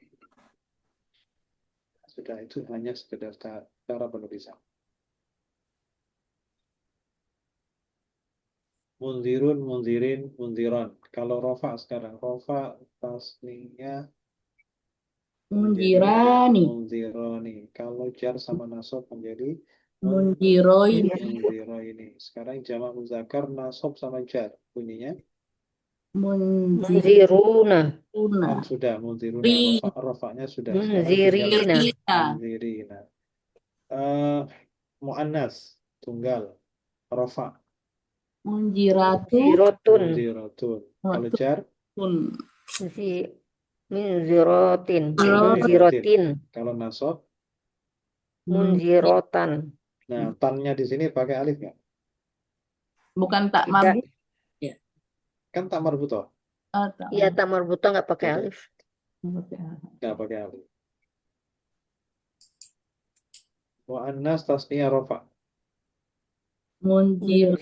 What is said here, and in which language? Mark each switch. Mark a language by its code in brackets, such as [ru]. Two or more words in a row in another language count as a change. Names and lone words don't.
[id] Sudah itu hanya sekedar cara penulisan. [ar] منذرون، منذرين، منذرون. [id] Kalau rofa sekarang, rofa tasninya menjadi Munjirani. munzironi. Kalau jar sama nasab menjadi Munjiroin. munziroini. Sekarang [ar] جمع مذكر نصب [id] sama jar. Bunyinya Munziruna, kan sudah munziruna. Ri. Rofanya sudah. Sekarang tinggal munzirina, Rina. munzirina. Mu'annas tunggal rofa Munjiratu. munzirotun, munziratun. Kalau jar munzi- munzirotin, Munzirotin. munzirotin, kalau nasab. munzirotan. Nah, tannya di sini pakai alif nggak? Bukan tak Tidak. marbut. Kan [ar] تاء مربوطة, [id] Tak Iya, [ar] تاء مربوطة [id] nggak pakai Tidak. alif. marbut. nggak pakai alif. [ar] مؤنث تثنية رفع. [id] Munjirani.